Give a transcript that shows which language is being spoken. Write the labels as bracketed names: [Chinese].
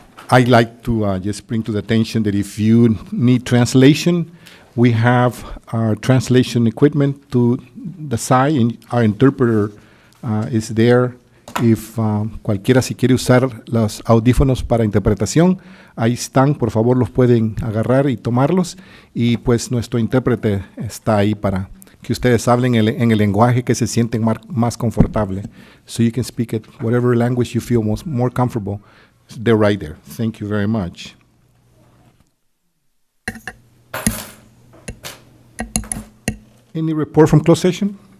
[English] I'd like to just bring to the attention that if you need translation, we have our translation equipment to the side, and our interpreter is there. [Spanish] If cualquiera si quiere usar los audífonos para interpretación, ahí están, por favor los pueden agarrar y tomarlos, y pues nuestro intérprete está ahí para que ustedes hablen en el lenguaje que se sienten más confortable. [English] So you can speak it whatever language you feel more comfortable. They're right there. Thank you very much. Any report from closed session?